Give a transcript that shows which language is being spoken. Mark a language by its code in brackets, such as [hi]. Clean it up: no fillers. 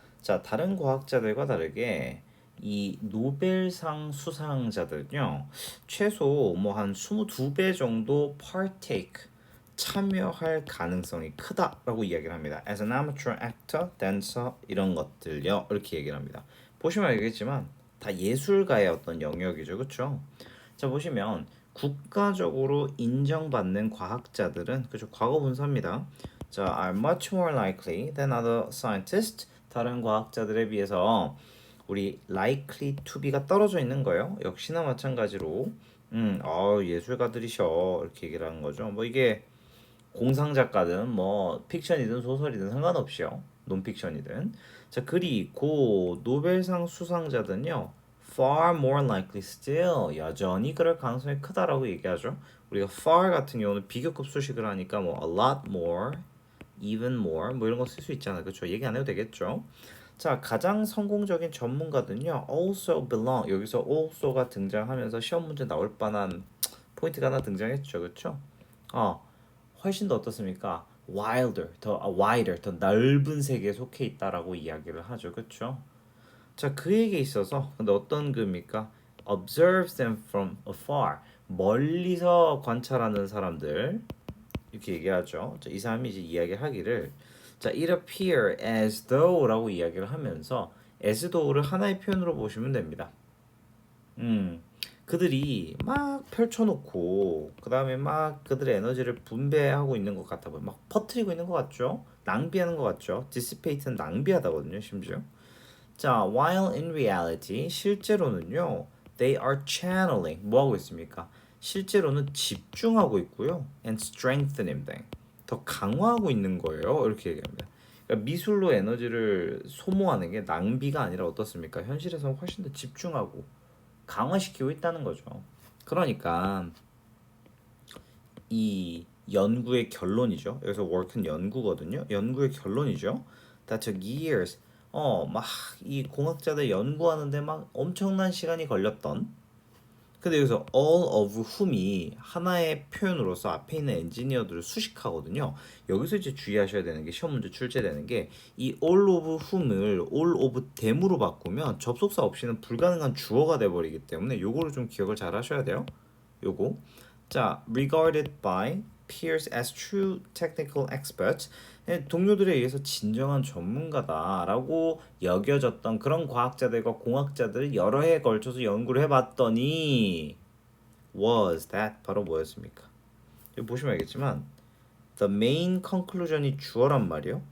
[ko] 자, 다른 과학자들과 다르게 이 노벨상 수상자들은요, 최소 뭐 한 22배 정도 partake, 참여할 가능성이 크다라고 이야기를 합니다. [en] As an amateur actor, dancer [ko] 이런 것들요, 이렇게 얘기를 합니다. 보시면 알겠지만 다 예술가의 어떤 영역이죠, 그렇죠? 자, 보시면 국가적으로 인정받는 과학자들은 그죠, 과거 분사입니다. [en] 자, are much more likely than other scientists. [ko] 다른 과학자들에 비해서 우리 [en] likely to be [ko] 가 떨어져 있는 거예요. 역시나 마찬가지로 예술가들이셔 이렇게 얘기를 하는 거죠. 뭐 이게 공상 작가든 뭐 픽션이든 소설이든 상관없이요. 논픽션이든. 자, 그리고 노벨상 수상자들은요. [en] far more likely still [ko] 여전히 그럴 가능성이 크다라고 얘기하죠. 우리가 far 같은 경우는 비교급 수식을 하니까 뭐 [en] a lot more, even more [ko] 뭐 이런 거 쓸 수 있잖아요. 그렇죠? 얘기 안 해도 되겠죠. 자, 가장 성공적인 전문가들은요. [en] also belong [ko] 여기서 also가 등장하면서 시험 문제 나올 뻔한 포인트가 하나 등장했죠. 그렇죠? 어, 훨씬 더 어떻습니까? wider, 더 넓은 세계에 속해 있다라고 이야기를 하죠. 그렇죠? 자, 그에게 있어서 근데 어떤 그입니까? [en] observes them from afar. [ko] 멀리서 관찰하는 사람들 이렇게 얘기하죠. 자, 이 사람이 이제 이야기하기를 자, [en] it appear as though [ko] 라고 이야기를 하면서 as though를 하나의 표현으로 보시면 됩니다. 음, 그들이 막 펼쳐놓고 그 다음에 막 그들의 에너지를 분배하고 있는 것 같아 보여. 막 퍼뜨리고 있는 것 같죠? 낭비하는 것 같죠? dissipate는 낭비하다거든요, 심지어. [en] 자, while in reality [ko] 실제로는요, [en] they are channeling [ko] 뭐 하고 있습니까? 실제로는 집중하고 있고요, [en] and strengthening them [ko] 더 강화하고 있는 거예요. 이렇게 얘기합니다. 그러니까 미술로 에너지를 소모하는 게 낭비가 아니라 어떻습니까? 현실에서는 훨씬 더 집중하고 강화시키고 있다는 거죠. 그러니까 이 연구의 결론이죠. 여기서 work는 연구거든요. 연구의 결론이죠. [en] That took years. [ko] 막 이 공학자들 연구하는데 막 엄청난 시간이 걸렸던. 근데 여기서 [en] all of whom [ko] 이 하나의 표현으로서 앞에 있는 엔지니어들을 수식하거든요. 여기서 이제 주의하셔야 되는 게 시험 문제 출제되는 게 이 all of whom을 all of them으로 바꾸면 접속사 없이는 불가능한 주어가 돼 버리기 때문에 요거를 좀 기억을 잘 하셔야 돼요. 요거. [en] 자, regarded by peers as true technical experts. [ko] 동료들에 의해서 진정한 전문가다라고 여겨졌던 그런 과학자들과 공학자들을 여러 해에 걸쳐서 연구를 해봤더니 [en] was that [ko] 바로 뭐였습니까? 여기 보시면 알겠지만 [en] the main conclusion [ko] 이 주어란 말이요.